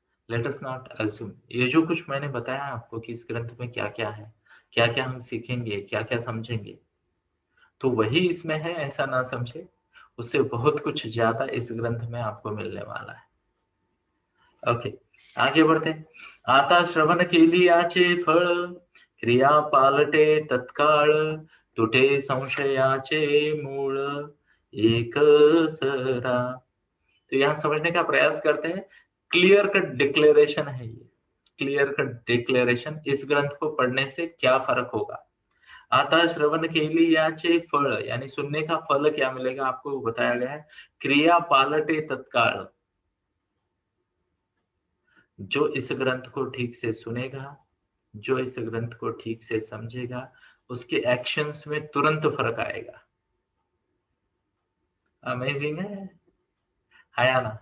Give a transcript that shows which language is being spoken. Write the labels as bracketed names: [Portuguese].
[English] let us not assume, [Hindi] ये जो कुछ मैंने बताया आपको कि इस ग्रंथ में क्या क्या है, क्या क्या हम सीखेंगे, क्या क्या समझेंगे, तो वही इसमें है ऐसा ना समझे, उससे बहुत कुछ ज्यादा इस ग्रंथ में आपको मिलने वाला है। ओके, आगे बढ़ते हैं। [Marathi] आता श्रवण केली आचे फळ, क्रिया पालटे तत्काळ, तुटे संशयाचे मूळ एक सरा। [Hindi] तो यहाँ समझने का प्रयास करते हैं। क्लियर कट डिक्लेरेशन है ये, क्लियर कट डिक्लेरेशन, इस ग्रंथ को पढ़ने से क्या फर्क होगा। [Marathi] आता श्रवण केली याचे फल, [Hindi] यानी सुनने का फल क्या मिलेगा आपको बताया गया है। [Marathi] क्रिया पालटे तत्काल, [Hindi] जो इस ग्रंथ को ठीक से सुनेगा, जो इस ग्रंथ को ठीक से समझेगा, उसके एक्शंस में तुरंत फर्क आएगा। अमेजिंग है। है या ना?